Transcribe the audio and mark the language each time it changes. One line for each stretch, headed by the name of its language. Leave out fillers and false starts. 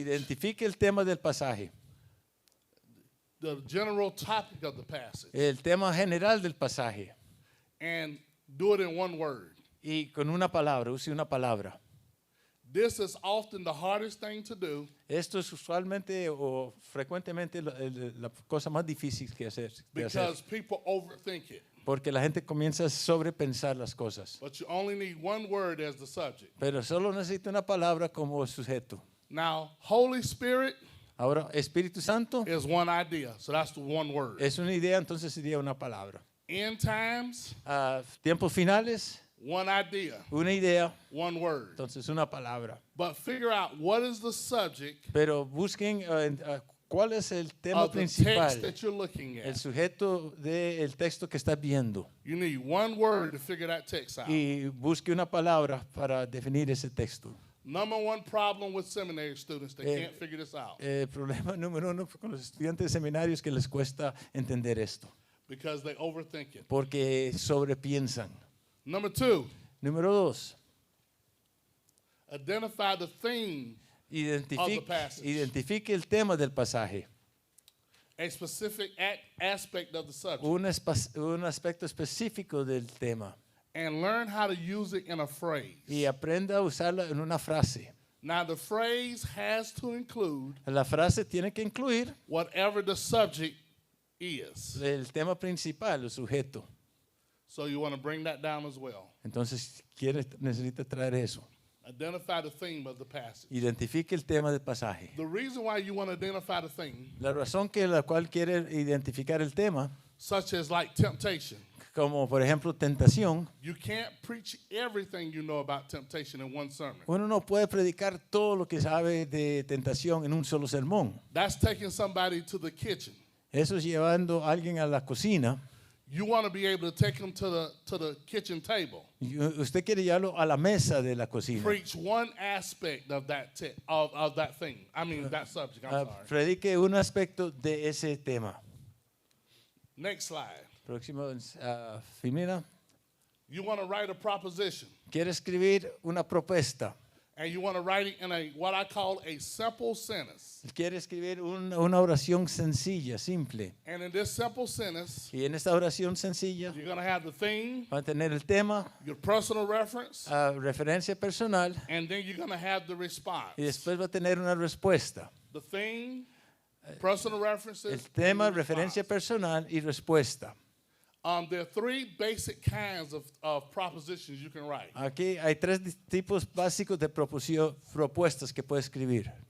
Spanish: Identifique el tema del pasaje.
English: the general topic of the passage,
Spanish: El tema general del pasaje.
English: and do it in one word.
Spanish: Y con una palabra, use una palabra.
English: This is often the hardest thing to do
Spanish: Esto es usualmente o frecuentemente la cosa más difícil que hacer.
English: because people overthink it.
Spanish: Porque la gente comienza a sobrepensar las cosas.
English: But you only need one word as the subject.
Spanish: Pero solo necesita una palabra como sujeto.
English: Now, Holy Spirit
Spanish: Ahora, Espíritu Santo
English: is one idea, so that's the one word.
Spanish: es una idea, entonces sería una palabra.
English: End times,
Spanish: Tiempos finales,
English: one idea,
Spanish: una idea,
English: one word.
Spanish: entonces una palabra.
English: But figure out what is the subject
Spanish: Pero busquen cuál es el tema
English: of the text
Spanish: principal,
English: that you're looking
Spanish: el
English: at.
Spanish: sujeto del texto que estás viendo.
English: You need one word to figure that text out.
Spanish: Y busque una palabra para definir ese texto.
English: Number one problem with seminary students, they can't figure this out
Spanish: El problema número uno con los estudiantes de seminarios que les cuesta entender esto,
English: because they overthink it.
Spanish: porque sobrepiensan.
English: Number two,
Spanish: Número 2,
English: identify the theme, passage.
Spanish: identifique el tema del pasaje,
English: a specific aspect of the subject,
Spanish: un aspecto específico del tema,
English: and learn how to use it in a phrase.
Spanish: y aprenda a usarla en una frase.
English: Now, the phrase has to include
Spanish: La frase tiene que incluir
English: whatever the subject is.
Spanish: el tema principal, el sujeto.
English: So you want to bring that down as well.
Spanish: Entonces, necesita traer eso.
English: Identify the theme of the passage.
Spanish: Identifique el tema del pasaje.
English: The reason why you want to identify the theme,
Spanish: La razón que la cual quiere identificar el tema,
English: such as like temptation,
Spanish: como por ejemplo tentación,
English: you can't preach everything you know about temptation in one sermon.
Spanish: uno no puede predicar todo lo que sabe de tentación en un solo sermón.
English: That's taking somebody to the kitchen.
Spanish: Eso es llevando a alguien a la cocina.
English: You want to be able to take them to the kitchen table.
Spanish: Y usted quiere llevarlo a la mesa de la cocina.
English: Preach one aspect of that of that thing. I mean that subject. I'm sorry.
Spanish: Predique un aspecto de ese tema.
English: Next slide.
Spanish: Próximo, Firmina.
English: You want to write a proposition,
Spanish: Quiere escribir una propuesta.
English: and you want to write it in a what I call a simple sentence.
Spanish: Quiere escribir una oración sencilla, simple.
English: And in this simple sentence,
Spanish: Y en esta oración sencilla
English: you're going to have the theme,
Spanish: va a tener el tema,
English: your personal reference,
Spanish: referencia personal,
English: and then you're going to have the response.
Spanish: y después va a tener una respuesta.
English: The theme, personal references,
Spanish: El tema,
English: and the
Spanish: referencia
English: response.
Spanish: personal y respuesta.
English: There are three basic kinds of propositions you can write.
Spanish: Aquí hay tres tipos básicos de propuestas que puede escribir.